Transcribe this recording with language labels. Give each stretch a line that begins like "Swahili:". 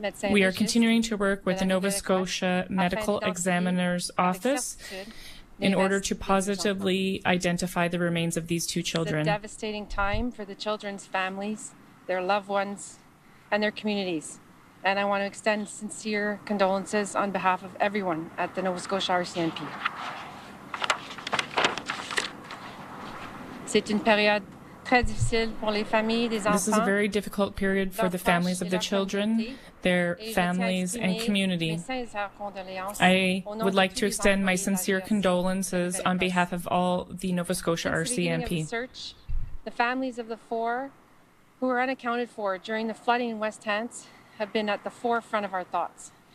English: We are continuing to work with the Nova Scotia Medical Examiner's Office in order to positively identify the remains of these 2 children. It's a devastating time for the children's families, their loved ones, and their communities. And I want to extend sincere condolences on behalf of everyone at the Nova Scotia RCMP.
French: C'est une période très difficile pour les familles des enfants.
English: This is a very difficult period for the families of the children, their families and community. I would like to extend my sincere condolences on behalf of all the Nova Scotia RCMP. The families of the 4 who were unaccounted for during the flooding in West Hants have been at the forefront of our thoughts.